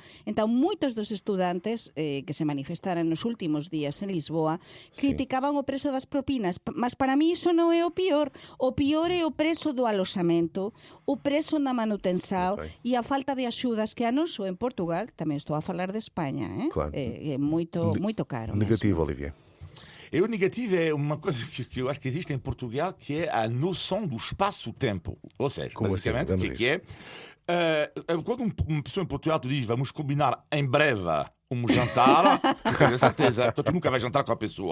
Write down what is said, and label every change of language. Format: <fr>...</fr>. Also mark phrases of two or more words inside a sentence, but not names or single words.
<gl>Entón, moitos dos estudantes que se manifestaran nos últimos días en Lisboa criticaban o prezo das propinas, mas para mí iso non é o pior. O pior é o prezo do aloxamento, o prezo da manutención e a falta de axudas que a non só en Portugal, tamén estou a falar de España, Claro. É moito caro. Negativo, Olivier.</gl> <pt>E o negativo é uma coisa que eu acho que existe em Portugal, que é a noção do espaço-tempo. Ou seja, Como basicamente, assim? o que é? Quando uma pessoa em Portugal te diz vamos combinar em breve um jantar, tu tens a certeza que tu nunca vais jantar com a pessoa.</pt>